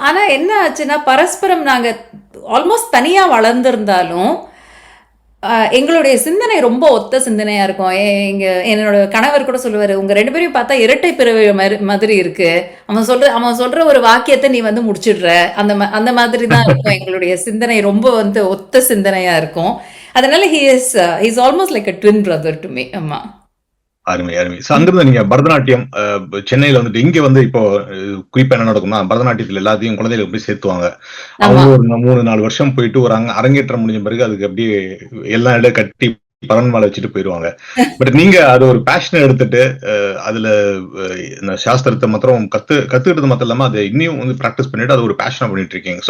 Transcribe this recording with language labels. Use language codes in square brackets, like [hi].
[ta] ஆனா என்ன ஆச்சுன்னா பரஸ்பரம் நாங்க ஆல்மோஸ்ட் தனியா வளர்ந்திருந்தாலும் எங்களுடைய சிந்தனை ரொம்ப ஒத்த சிந்தனையா இருக்கும். என்னோட கணவர் கூட சொல்லுவாரு, உங்க 2 பேரையும் பார்த்தா இரட்டை பிறவி மாதிரி இருக்கு. அவன் சொல்ற ஒரு வாக்கியத்தை நீ வந்து முடிச்சிடுற, அந்த மாதிரி தான் இருக்கும். எங்களுடைய சிந்தனை ரொம்ப வந்து ஒத்த சிந்தனையா இருக்கும். அதனால [en] he is almost like a twin brother to me. [ta] ஆமா, அருமை அருமை. அங்கிருந்து நீங்க பரதநாட்டியம் சென்னையில வந்துட்டு இங்க வந்து இப்போ குறிப்பா என்ன நடக்கும்னா பரதநாட்டியத்துல எல்லாத்தையும் குழந்தைகளுக்கு போய் சேர்த்துவாங்க. அவங்க ஒரு 3-4 வருஷம் போயிட்டு ஒரு அரங்கேற்றம் முடிஞ்ச பிறகு அதுக்கு அப்படியே எல்லா இடம் கட்டி பரன்மாலை வச்சுட்டு போயிருவாங்க. பட் நீங்க அது ஒரு பேஷனை எடுத்துட்டு அதுல சாஸ்திரத்தை மாத்திரம் கத்துக்கிட்டது மாத்திரம் இல்லாம அதை இன்னும் வந்து பிராக்டிஸ் பண்ணிட்டு அது ஒரு பேஷனா பண்ணிட்டு இருக்கீங்க.